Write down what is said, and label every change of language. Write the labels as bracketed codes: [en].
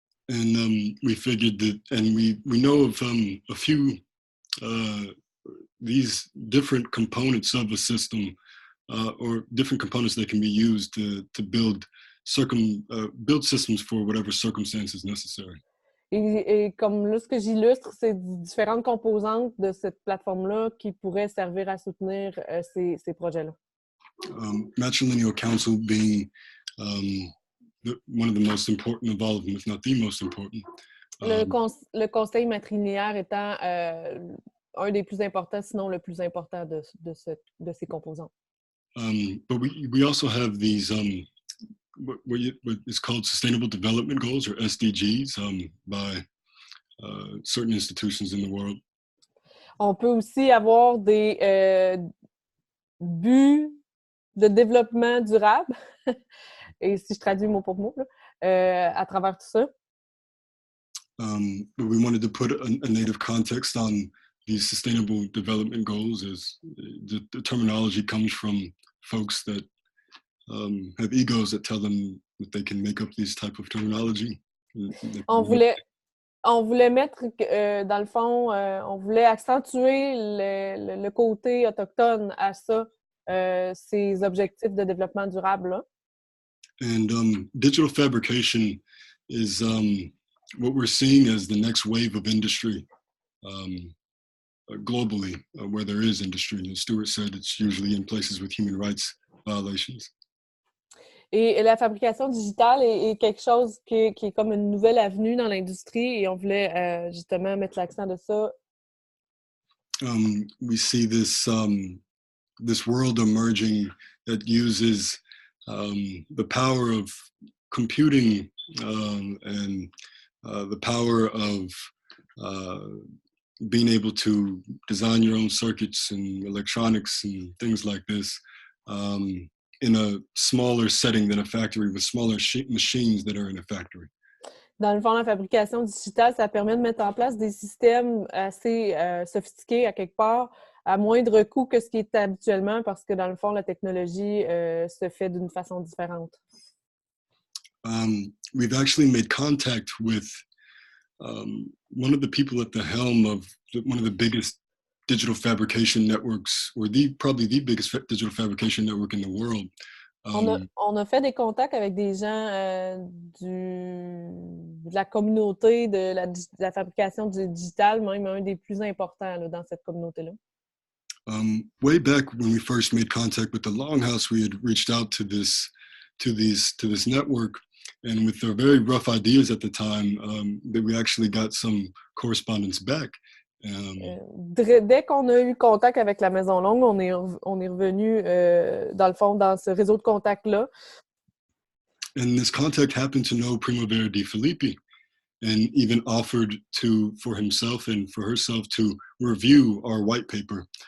[en] And we figured that, and we know of a few these different components of a system or different components that can be used to build systems for whatever circumstances necessary. [fr] Et comme là, ce que j'illustre, c'est différentes composantes de cette plateforme-là qui pourraient servir à soutenir ces projets-là. [en] Matrilineal Council being one of the most important of all of them, if not the most important. [fr] Le conseil matrilinéaire étant un des plus importants, sinon le plus important de ces composantes. [en] But we also have these what is called Sustainable Development Goals, or SDGs, by certain institutions in the world. [fr] On peut aussi avoir des buts de développement durable, et si je traduis mot pour mot, à travers tout ça. [en] But we wanted to put a native context on these Sustainable Development Goals, as the terminology comes from folks that have egos that tell them that they can make up these type of terminology. [fr] On voulait mettre, dans le fond, on voulait accentuer le côté autochtone à ça, ces objectifs de développement durable-là. [en] And digital fabrication is what we're seeing as the next wave of industry globally, where there is industry. And as Stuart said, it's usually in places with human rights violations. [fr] Et la fabrication digitale est quelque chose qui est comme une nouvelle avenue dans l'industrie, et on voulait justement mettre l'accent de ça. [en] We see this world emerging that uses the power of computing and the power of being able to design your own circuits and electronics and things like this. In a smaller setting than a factory, with smaller machines that are in a factory. [fr] Dans le fond, la fabrication digitale, ça permet de mettre en place des systèmes assez sophistiqués à quelque part, à moindre coût que ce qui est habituellement, parce que dans le fond, la technologie se fait d'une façon différente. [en] We've actually made contact with one of the people at the helm of one of the biggest digital fabrication networks, or probably the biggest digital fabrication network in the world. [fr] On a fait des contacts avec des gens de la communauté de la fabrication digitale, même un des plus importants là, dans cette communauté-là. [en] Way back when we first made contact with the Longhouse, we had reached out to this network, and with their very rough ideas at the time, that we actually got some correspondence back. [fr] Dès qu'on a eu contact avec la Maison Longue, on est revenu, dans le fond, dans ce réseau de contacts-là. [en] And this contact happened to know Primavera de Filippi, and even offered for himself and for herself to review our white paper.